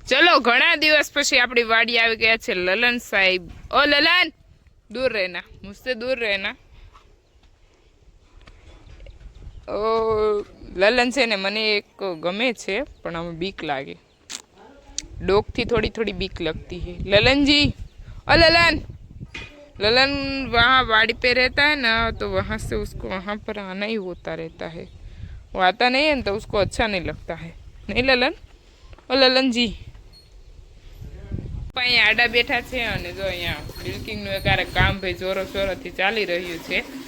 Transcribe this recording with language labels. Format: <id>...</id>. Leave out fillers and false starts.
<gu>ચલો, ઘણા દિવસ પછી આપણી વાડી આવી ગયા છે.</gu> <hi>લલન સાહેબ, ઓ લલન દૂર રહેના, મુझसे दूर रहना.</hi> <gu>ઓ લલન છે ને મને એક ગમે છે પણ આમાં બીક લાગે. ડોકથી થોડી બીક</gu> <hi>लगती है. ललन जी, ओ ललन, ललन वहाँ वाड़ी पे रहता है ना, तो वहाँ से उसको वहाँ पर आना ही होता रहता है. वो आता नहीं है ना तो उसको अच्छा नहीं लगता है. नहीं ललन? ओ ललन जी.</hi> <gu>અહીંયા આડા બેઠા છે અને જો અહીંયા મિલ્કિંગનું એક કામ ભાઈ જોરો શોરોથી ચાલી રહ્યું છે.</gu>